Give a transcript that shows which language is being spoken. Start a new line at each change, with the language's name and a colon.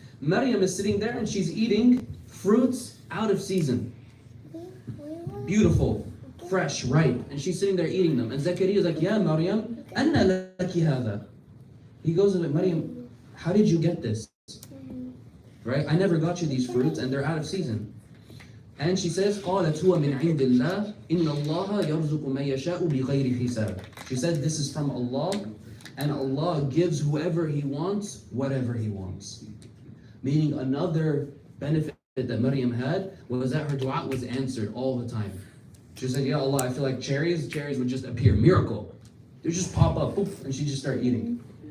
English: Maryam is sitting there and she's eating fruits out of season. Beautiful, fresh, ripe. And she's sitting there eating them. And Zakaria is like,
Arabic: Ya Maryam, anna laki hadha.
English: He goes and like, Maryam, how did you get this? Right? I never got you these fruits and they're out of season. And she says,
Arabic: قالت هو من عند الله إن الله يرزق من يشاء بغير حساب.
English: She said, this is from Allah, and Allah gives whoever He wants, whatever He wants. Meaning another benefit that Maryam had was that her dua was answered all the time. She said, Ya Allah, I feel like cherries would just appear, miracle. They would just pop up, poof, and she'd just start eating.